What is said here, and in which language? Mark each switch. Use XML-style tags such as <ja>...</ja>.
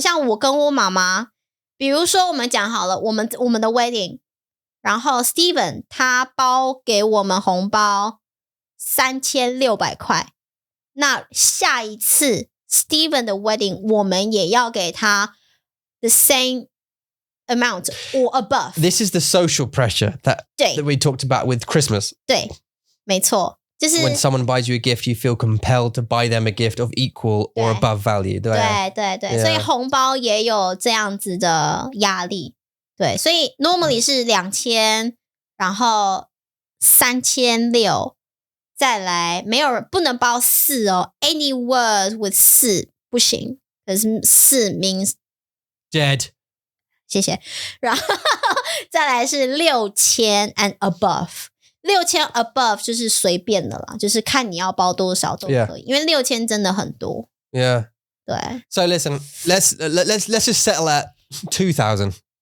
<zh>像我跟我妈妈，比如说我们讲好了，我们的 wedding， 然后 Steven 他包给我们红包3600块，那下一次 Steven 的 wedding 我们也要给他</zh> <en>the same amount or above. This is the social pressure that we talked about with Christmas.</en> <zh>对，没错，就是</zh> <en>when someone buys you a gift, you feel compelled to buy them a gift of equal or above value.</en> <zh>对，所以红包也有这样子的压力。对，所以 normally 是2000，然后3600，再来没有人不能包4哦 ，</zh> <en>any word with</en> <zh>4不行，可是4</zh> <en>means dead。</en> <zh>谢谢，然后再来是6000</zh> <en>and above，</en> <zh>6000 above 就是随便的啦，就是看你要包多少都可以，因为6000真的很多。</zh> <en>Yeah.</en> <zh>对。</zh> <en>So listen, let's just settle at 2000.</en>